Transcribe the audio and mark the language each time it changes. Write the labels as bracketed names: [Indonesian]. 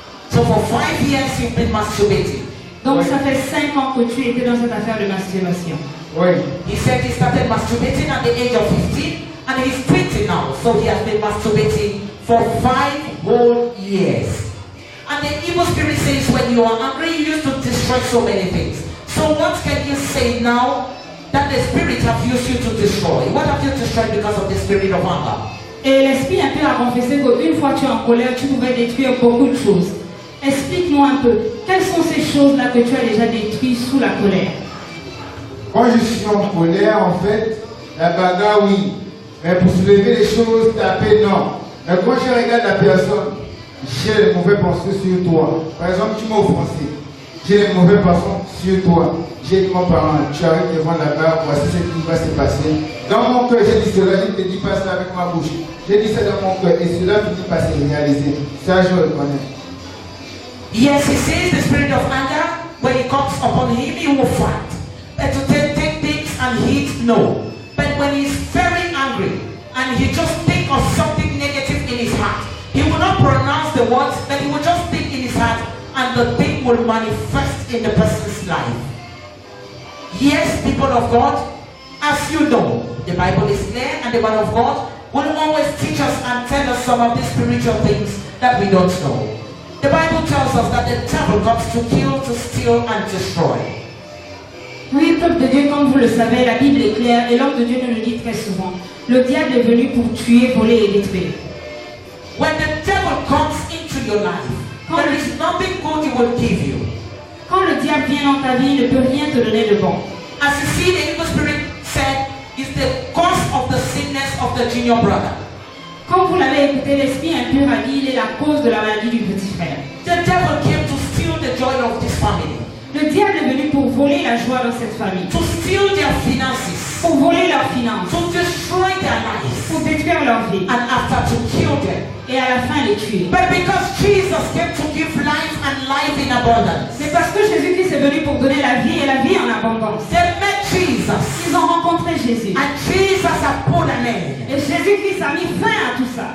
[English] So for 5 years you've been masturbating. [French] Donc Oui. ça fait 5 ans que tu étais dans cette affaire de masturbation. Oui. [English] He said he started masturbating at the age of 15 and he's 20 now. So he has been masturbating for 5 whole years. And the evil spirit says when you are angry, you used to destroy so many things. So what can you say now that the spirit have used you to destroy? What have you destroyed because of the spirit of anger? [French] Et l'esprit un peu a confessé qu'une fois tu es en colère, tu pouvais détruire beaucoup de choses. Explique-nous un peu, quelles sont ces choses-là que tu as déjà détruites sous la colère? Quand je suis en colère, en fait, la bagarre, oui. Mais pour soulever les choses, taper, non. Mais quand je regarde la personne, j'ai les mauvais pensées sur toi. Par exemple, tu m'as offensé. J'ai les mauvais pensées sur toi. J'ai dit mon parent, tu arrives devant la barre, voici ce qui va se passer. Dans mon cœur, j'ai dit cela, je ne te dis pas ça avec ma bouche. J'ai dit ça dans mon cœur et cela finit par se réaliser. Ça, je le connais. [English] Yes, he says the spirit of anger, when it comes upon him, he will fight. But to take things and hit, no. But when he's very angry and he just think of something negative in his heart, he will not pronounce the words, but he will just think in his heart and the thing will manifest in the person's life. Yes, people of God, as you know, the Bible is clear and the Word of God will always teach us and tell us some of the spiritual things that we don't know. The Bible tells us that the devil comes to kill, to steal, and destroy. [French] Oui, peuple de Dieu, comme vous le savez, la Bible est claire et l'homme de Dieu nous le dit très souvent. Le diable est venu pour tuer, voler et détruire. [English] When the devil comes into your life, there is nothing good he will give you. [French] Quand le diable vient dans ta vie, il ne peut rien te donner de bon. [English] As you see, the evil spirit said, is the cause of the sickness of the junior brother. [French] Quand vous l'avez écouté, l'esprit impur a dit, il est la cause de la maladie du petit frère. [English] The devil came to steal the joy of this family, [French] Le diable est venu pour voler la joie dans cette famille, [English] to steal their finances, [French] pour voler leurs finances, [English] to destroy their lives, [French] pour détruire leur vie [English] and after to kill them. [French] et à la fin les tuer. [English] But because Jesus came to give life and life in abundance, [French] C'est parce que Jésus-Christ est venu pour donner la vie et la vie en abondance. [English] they met Jesus, [French] Ils ont rencontré Jésus. [English] and Jesus has put an end. [French] Et Jésus-Christ a mis fin à tout ça.